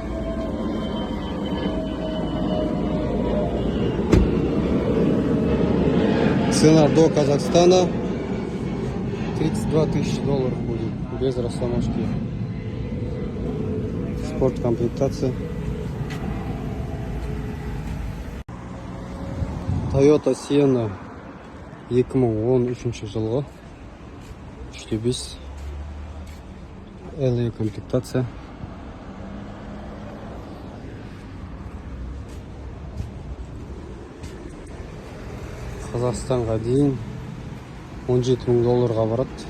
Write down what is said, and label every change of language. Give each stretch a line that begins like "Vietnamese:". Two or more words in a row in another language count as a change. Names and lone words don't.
Russian: Цена до Казахстана 32 тысячи долларов будет, без растаможки. Спорт комплектация.
Kazakh: Toyota Sienna 2013 жылғы 3.5 LE комплектация. Қазақстанға дейін 17 мың долларға барады.